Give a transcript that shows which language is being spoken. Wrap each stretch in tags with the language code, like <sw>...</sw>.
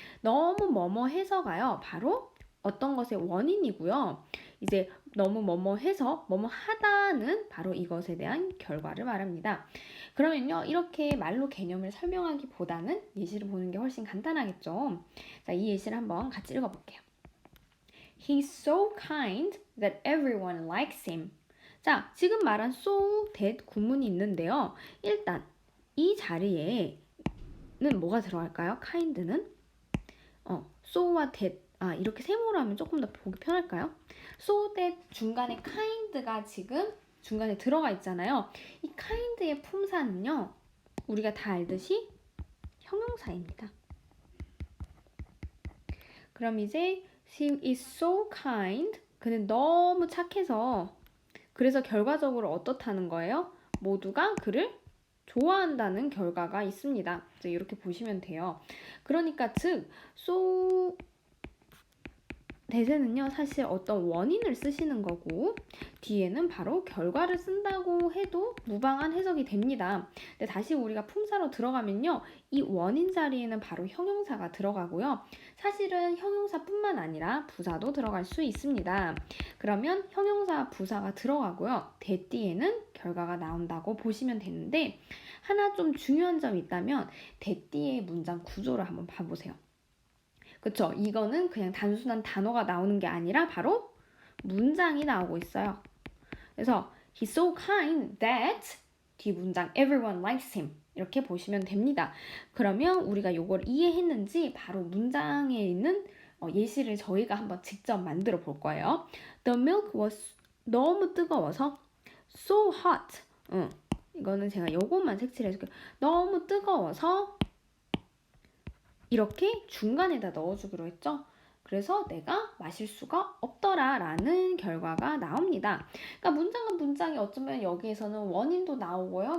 <ko>너무 뭐뭐해서가요, 바로 어떤 것의 원인이고요. 이제 너무 뭐뭐해서 뭐뭐하다는 바로 이것에 대한 결과를 말합니다. 그러면요, 이렇게 말로 개념을 설명하기보다는 예시를 보는 게 훨씬 간단하겠죠. 자, 이 예시를 한번 같이 읽어볼게요.</ko> <en>He's so kind that everyone likes him.</en> <ko>자, 지금 말한 so that 구문이 있는데요. 일단 이 자리에는 뭐가 들어갈까요? kind는 so와 that 이렇게 세모로 하면 조금 더 보기 편할까요? so that 중간에 kind가 지금 중간에 들어가 있잖아요. 이 kind의 품사는요, 우리가 다 알듯이 형용사입니다. 그럼 이제</ko> <en>he is so kind.</en> <ko>그는 너무 착해서 그래서 결과적으로 어떻다는 거예요? 모두가 그를 좋아한다는 결과가 있습니다. 이렇게 보시면 돼요. 그러니까 즉 so 대세는요, 사실 어떤 원인을 쓰시는 거고 뒤에는 바로 결과를 쓴다고 해도 무방한 해석이 됩니다. 근데 다시 우리가 품사로 들어가면요, 이 원인 자리에는 바로 형용사가 들어가고요. 사실은 형용사뿐만 아니라 부사도 들어갈 수 있습니다. 그러면 형용사, 부사가 들어가고요. 대 뒤에는 결과가 나온다고 보시면 되는데, 하나 좀 중요한 점이 있다면 대 뒤의 문장 구조를 한번 봐보세요. 그쵸? 이거는 그냥 단순한 단어가 나오는 게 아니라 바로 문장이 나오고 있어요. 그래서</ko> <en>he's so kind that</en> <ko>뒤 문장</ko> <en>everyone likes him</en> <ko>이렇게 보시면 됩니다. 그러면 우리가 요걸 이해했는지 바로 문장에 있는 예시를 저희가 한번 직접 만들어 볼 거예요.</ko> <en>The milk was</en> <ko>너무 뜨거워서</ko> <en>so hot.</en> <ko>이거는 제가 요것만 색칠해 줄게요. 너무 뜨거워서 이렇게 중간에다 넣어주기로 했죠. 그래서 내가 마실 수가 없더라 라는 결과가 나옵니다. 그러니까 문장과 문장이 어쩌면 여기에서는 원인도 나오고요.</ko>